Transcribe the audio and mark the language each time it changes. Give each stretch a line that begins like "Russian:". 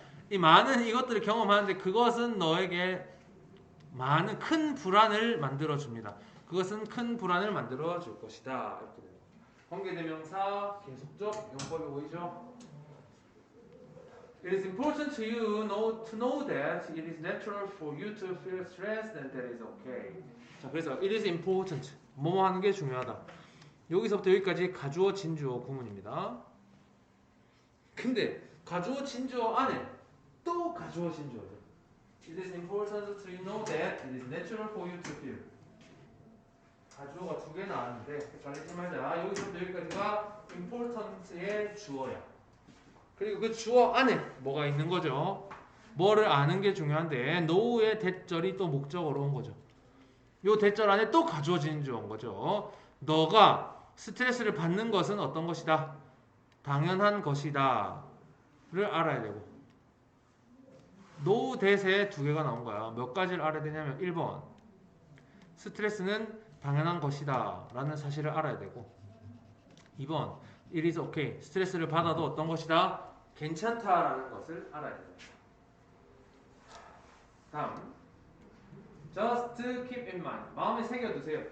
Korean: 이 많은 이것들을 경험하는데 그것은 너에게 많은 큰 불안을 만들어 줍니다. 그것은 큰 불안을 만들어 줄 것이다. 이렇게 됩니다. 관계대명사 계속적 용법이 보이죠?
English: It is important to you to know that it is natural for you to feel stressed and that is okay.
Korean: 자, 그래서
English: it is important.
Korean: 뭐뭐 하는 게 중요하다. 여기서부터 여기까지 가주어, 진주어 구문입니다. 근데 가주어, 진주어 안에 또 가주어, 진주어죠.
English: It is important to you know that it is natural for you to feel.
Korean: 가주어가 두 개 나왔는데 헷갈리지 말자. 여기서부터 여기까지가 important의 주어야. 그리고 그 주어 안에 뭐가 있는 거죠? 뭐를 아는 게 중요한데 know의 대절이 또 목적어로 온 거죠. 요 대절 안에 또 가주어, 진주어인 거죠. 너가 스트레스를 받는 것은 어떤 것이다? 당연한 것이다 를 알아야 되고 노 대세 두 개가 나온 거야. 몇 가지를 알아야 되냐면 1번 스트레스는 당연한 것이다 라는 사실을 알아야 되고 2번
English: it is okay
Korean: 스트레스를 받아도 어떤 것이다? 괜찮다라는 것을 알아야 됩니다. 다음
English: just keep in mind
Korean: 마음에 새겨두세요.